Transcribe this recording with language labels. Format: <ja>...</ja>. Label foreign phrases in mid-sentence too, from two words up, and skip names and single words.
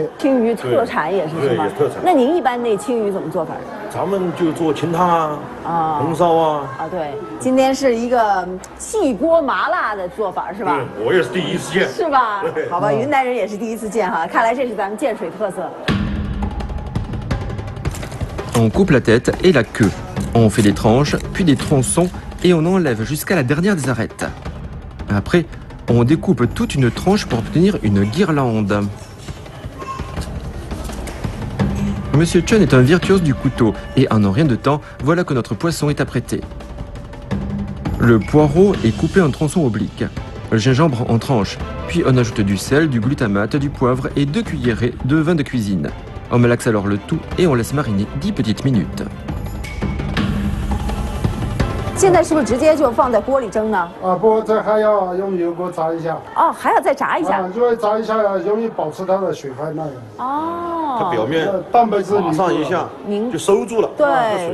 <zh>青鱼特产也是是吗？特产。那您一般那青鱼怎么做法？咱们就做清汤红烧对，今天是一个气锅麻辣的做法是吧？对，我也是第一次见。是吧？好吧，云南人也是第一次见哈，看来这是咱们建水特色。</zh> <fr>On coupe la tête et la queue. On fait des tranches, puis des tronçons et on enlève jusqu'à la dernière des arêtes. Après, on découpe toute une tranche pour obtenir une guirlande. Monsieur Chen est un virtuose du couteau et en un rien de temps, voilà que notre poisson est apprêté. Le poireau est coupé en tronçons obliques, le gingembre en tranches, puis on ajoute du sel, du glutamate, du poivre et 2 cuillerées de vin de cuisine. On malaxe alors le tout et on laisse mariner 10 petites minutes.</fr> <zh>现在是不是直接就放在锅里蒸呢？不，这还要用油锅炸一下。还要再炸一下。因为炸一下容易保持它的水分那个。它表面蛋白质马上一下就收住了，对，</zh>